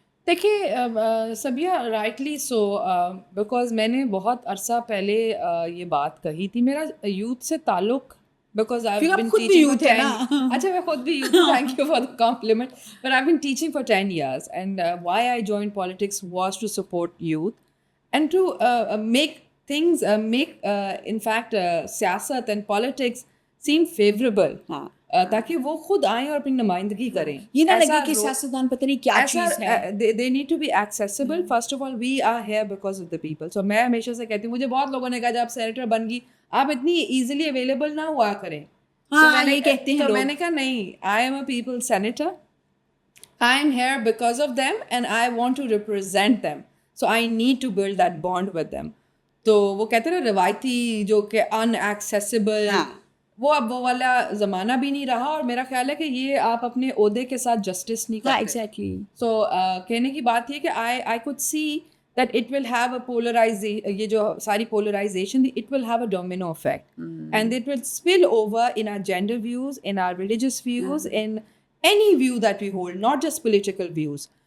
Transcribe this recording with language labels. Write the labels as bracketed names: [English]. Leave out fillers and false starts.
[Urdu] دیکھیے Sabiya rightly so because میں نے بہت عرصہ پہلے یہ بات کہی تھی، میرا یوتھ سے تعلق بیکاز اچھا میں خود بھی یوتھ ہوں، [English] thank you for the compliment, but I been teaching for 10 years and why I join politics was to support youth and to make things in fact سیاست and politics seem favourable, [Urdu] تاکہ وہ خود آئیں اور اپنی نمائندگی کریں. یہ نہ لگے کہ سیاستدان پتہ نہیں کیا چیز ہے. [English] they need to be accessible. First of all, we are here because of the people. [Urdu] So میں ہمیشہ سے کہتی ہوں، مجھے بہت لوگوں نے کہا جب سینیٹر بن گئی آپ اتنی ایزیلی اویلیبل نہ ہوا کریں. ہاں یہ کہتے ہیں. تو میں نے کہا نہیں، [English] I am a people senator. I am here because of them and I want to represent them. So I need to build that bond with them. [Urdu] تو وہ کہتے ہیں نا روایتی جو کہ unaccessible، وہ اب وہ والا زمانہ بھی نہیں رہا، اور میرا خیال ہے کہ یہ آپ اپنے عہدے کے ساتھ جسٹس نہیں کرتے. [English] Exactly. [Urdu] سو کہنے کی بات یہ کہ [English] I could see that it will have a polarisation, [Urdu] یہ جو ساری پولرائزیشن تھی [English] It will have a domino effect and it will spill over in our gender views, in our religious views, in any view that we hold, not just political views.